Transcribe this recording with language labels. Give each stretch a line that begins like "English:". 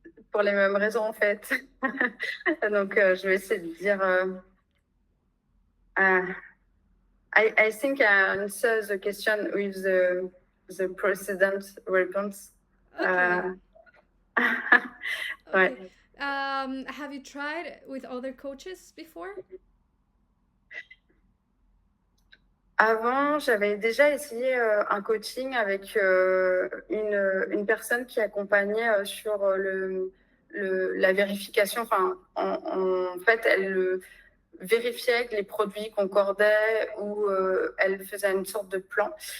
French: Pour les mêmes raisons, en fait. Donc, je vais essayer de dire...
English: I think I answer the question with the precedent response. Okay.
French: Ouais.
English: Okay. Have you tried with other coaches before?
French: Avant, j'avais déjà essayé un coaching avec une personne qui accompagnait sur la vérification. Enfin, en fait, elle vérifiait que les produits concordaient ou elle faisait une sorte de plan.